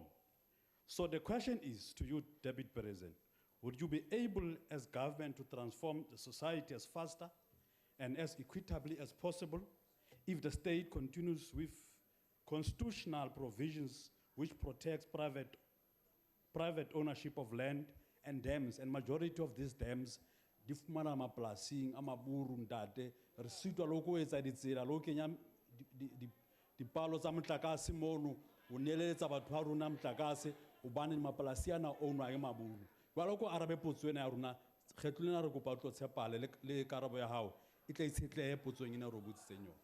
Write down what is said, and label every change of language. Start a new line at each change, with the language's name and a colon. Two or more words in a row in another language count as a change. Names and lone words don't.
English: So the question is to you, Deputy President, would you be able as government to transform the society as faster and as equitably as possible if the state continues with constitutional provisions which protects private ownership of land and dams, and majority of these dams
Southern Sotho: di fumana mapolasing a maburu ntate re sitwa le go etsa ditsela le go kenya dipalo tsa motlakase mono o neeletsa batho ba rona motlakase gobane mapolasi ana ownwa ke maburu jwale ko arabe potso ena ya rona kgetlo lena re kopa tlo tshepale le karabo ya hao e tla itshetlege potsong ena re botsitseng yona.